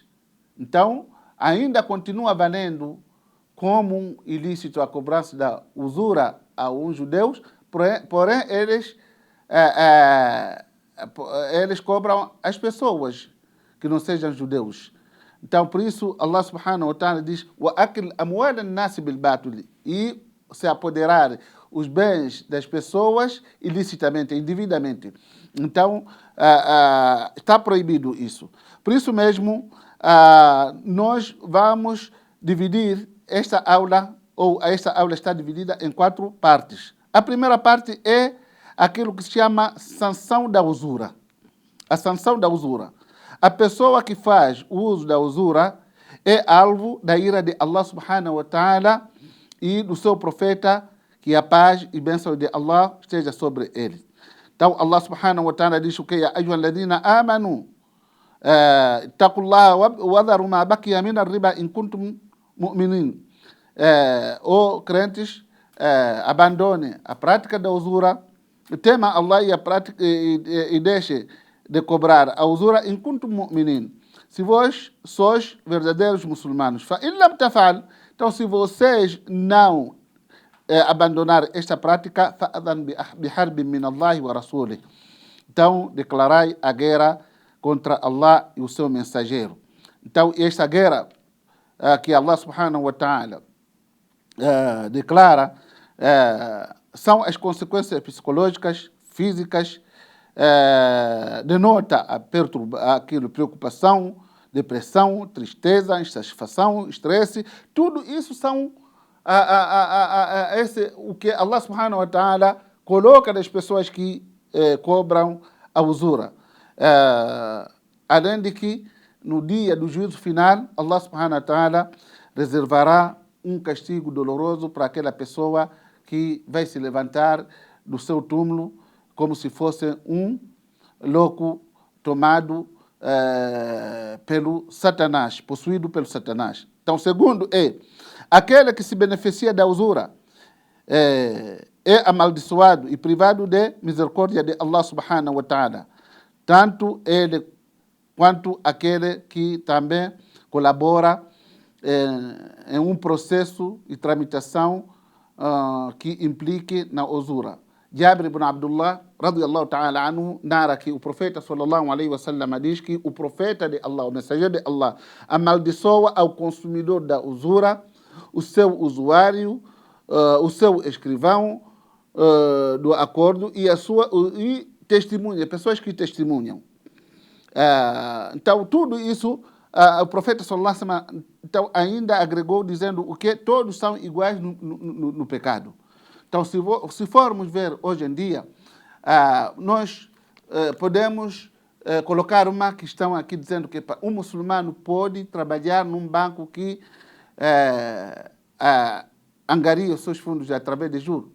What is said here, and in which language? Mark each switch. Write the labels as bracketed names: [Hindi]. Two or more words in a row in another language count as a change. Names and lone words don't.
[Portuguese] Então, ainda continua valendo como um ilícito a cobrança da usura a uns judeus, porém eles cobram as pessoas que não sejam judeus. Então, por isso, [Arabic] الله سبحانه وتعالى [Portuguese] diz [Arabic] وَأَكِلْ أَمْوَالَ النَّاسِ بِالْبَاطِلِ, [Portuguese] e se apoderar os bens das pessoas ilicitamente, indevidamente. Então, está proibido isso. Por isso mesmo, nós vamos dividir esta aula, ou esta aula está dividida em 4 partes. A primeira parte é aquilo que se chama sanção da usura. A sanção da usura. A pessoa que faz o uso da usura é alvo da ira de [Arabic] الله سبحانه وتعالى [Portuguese] e do seu profeta, que a paz e bênção de Allah esteja sobre ele. Então, [Arabic] الله سبحانه وتعالى [Portuguese] diz o que? [Arabic] يا أيها الذين آمنوا اتقوا الله وذروا ما بقي من الربا إن كنتم مؤمنين. [Portuguese] Ou crentes, abandone a prática da usura, tema Allah e deixe de cobrar a usura em [Arabic] كنتم مؤمنين, [Portuguese] se vós sois verdadeiros muçulmanos. [Arabic] فإن لم تفعل, [Portuguese] então se vocês não abandonar esta prática, [Arabic] فأذن بحرب من الله ورسوله, [Portuguese] então declarai a guerra contra Allah e o seu mensageiro. Então esta guerra que [Arabic] الله سبحانه وتعالى [Portuguese] declara são as consequências psicológicas, físicas, denota preocupação, depressão, tristeza, insatisfação, estresse. Tudo isso são o que [Arabic] الله سبحانه وتعالى [Portuguese] coloca das pessoas que cobram a usura. Além de que no dia do juízo final, [Arabic] الله سبحانه وتعالى [Portuguese] reservará um castigo doloroso para aquela pessoa que vai se levantar do seu túmulo como se fosse um louco tomado pelo Satanás, possuído pelo Satanás. Então, segundo aquele que se beneficia da usura é amaldiçoado e privado de misericórdia de [Arabic] الله سبحانه وتعالى. [Portuguese] Tanto ele quanto aquele que também colabora em um processo de tramitação que implique na usura. Jabir ibn Abdullah, [Arabic] رضي الله تعالى عنه, [Portuguese] narra que o profeta [Arabic] صلى الله عليه وسلم [Portuguese] diz que o profeta de Allah, o mensageiro de Allah, amaldiçoa ao consumidor da usura, o seu usuário, o seu escrivão do acordo e testemunha, pessoas que testemunham. Então, tudo isso, o profeta [Arabic] صلى الله عليه وسلم [Portuguese] então, ainda agregou dizendo o que todos são iguais no pecado. Então, se formos ver hoje em dia, nós podemos colocar uma questão aqui dizendo que um muçulmano pode trabalhar num banco que angaria os seus fundos através de juros.